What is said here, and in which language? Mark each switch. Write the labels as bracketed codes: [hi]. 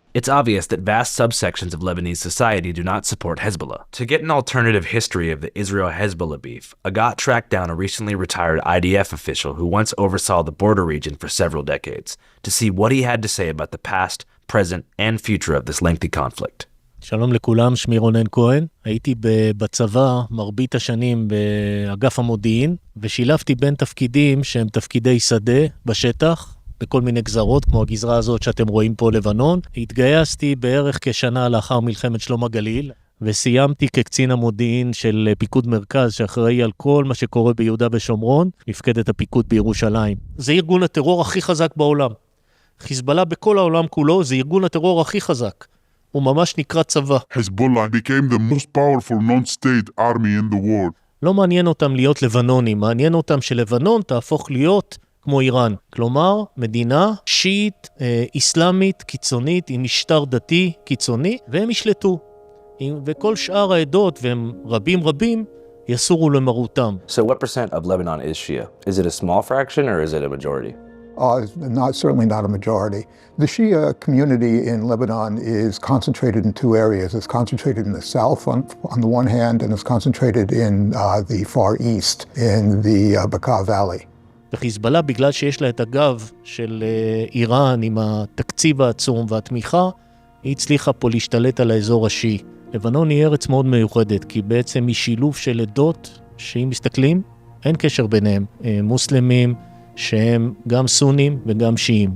[en] It's obvious that vast subsections of Lebanese society do not support Hezbollah. To get an alternative history of the Israel-Hezbollah beef, Agat tracked down a recently retired IDF official who once oversaw the border region for several decades to see what he had to say about the past, present, and future of this lengthy conflict. [he] שלום לכולם, שמי רונן כהן. הייתי בצבא מרבית השנים באגף המודיעין, ושילבתי בין תפקידים שהם תפקידי שדה בשטח, בכל מיני גזרות, כמו הגזרה הזאת שאתם רואים פה לבנון. התגייסתי בערך כשנה לאחר מלחמת שלום הגליל, וסיימתי כקצין המודיעין של פיקוד מרכז, שאחראי על כל מה שקורה ביהודה ושומרון, מפקדת הפיקוד בירושלים. זה ארגון הטרור הכי חזק בעולם. חיזבאללה בכל העולם כולו, זה ארגון הטרור הכי חזק. הוא ממש נקרא צבא. [en] Hezbollah became the most powerful non-state army in the world. [he] לא מעניין אותם להיות לבנונים, מעניין אותם שלבנון תהפוך להיות כמו איראן. כלומר, מדינה שיעית, איסלאמית, קיצונית, עם משטר דתי קיצוני, והם ישלטו. וכל שאר העדות, והם רבים, יסורו למרותם. [en] So what percent of Lebanon is Shia? Is it a small fraction or is it a majority? Certainly not a majority. The Shia community in Lebanon is concentrated in two areas. It's concentrated in the south on the one hand, and it's concentrated in the far east, in the Bekaa Valley. [he] וחיזבאללה, בגלל שיש לה את הגב של איראן עם התקציב העצום והתמיכה, היא הצליחה פה להשתלט על האזור השיעי. לבנון היא ארץ מאוד מיוחדת, כי בעצם היא שילוב של עדות שאם מסתכלים, אין קשר ביניהם. מוסלמים, שהם גם סונים וגם שיעים.